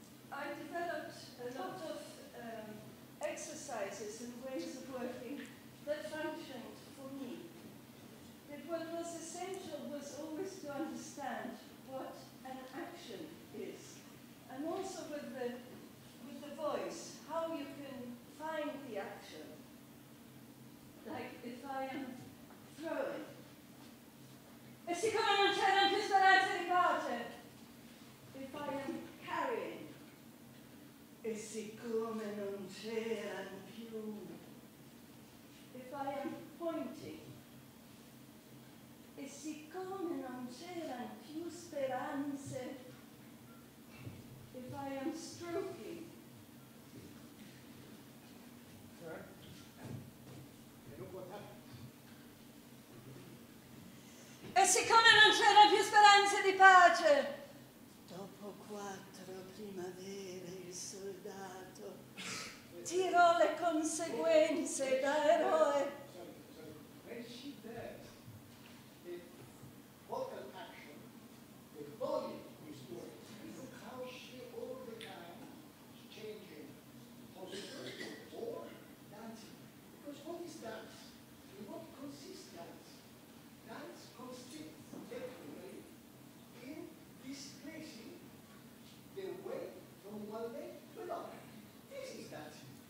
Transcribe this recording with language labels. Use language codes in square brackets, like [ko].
[en] I developed a lot of exercises and ways of working that functioned for me. But what was essential was always to understand what an action is. And also with the voice, how you can find the action. Like if I am throwing. [it] E siccome non c'erano più speranze di pace. [en] If I am carrying. [it] E siccome non c'erano più. [en] If I am pointing. [it] E siccome non c'erano più speranze. [en] If I am stroking. Sir? And look what happened. [it] E siccome non c'erano più speranze di pace. Dopo 4 primavere il soldato tirò le conseguenze da eroe. [en] Sorry. When she does the vocal action, the body is doing. And look how she all the time is changing posture or dancing. Because what is dance? In what consists dance? Dance consists technically in displacing the weight from one leg to another. This is dancing.